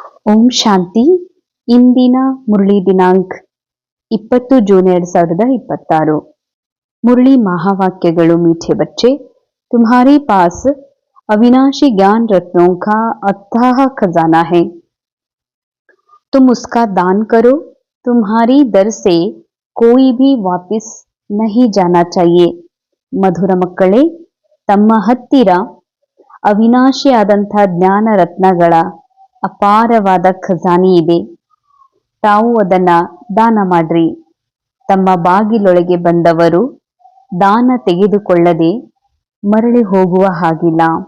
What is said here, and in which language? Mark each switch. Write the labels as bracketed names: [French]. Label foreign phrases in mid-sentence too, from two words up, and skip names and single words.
[Kannada] ಓಂ ಶಾಂತಿ. ಇಂದಿನ ಮುರಳಿ ದಿನಾಂಕ 20 ಜೂನ್ 2026. [Hindi] मुरली महावाक्यಗಳು मीठे बच्चे, तुम्हारे पास अविनाशी ज्ञान रत्नों का अथाह खजाना है, तुम उसका दान करो. तुम्हारी दर से कोई भी वापस नहीं जाना चाहिए. [Kannada] ಮಧುರ ಮಕ್ಕಳೇ, ತಮ್ಮ ಹತ್ತಿರ ಅವಿನಾಶಿಯಾದಂಥ ಜ್ಞಾನ ರತ್ನಗಳ ಅಪಾರವಾದ ಖಜಾನೆ ಇದೆ. ತಾವು ಅದನ್ನ ದಾನ ಮಾಡ್ರಿ. ತಮ್ಮ ಬಾಗಿಲೊಳಗೆ ಬಂದವರು ದಾನ ತೆಗೆದುಕೊಳ್ಳದೆ ಮರಳಿ ಹೋಗುವ ಹಾಗಿಲ್ಲ.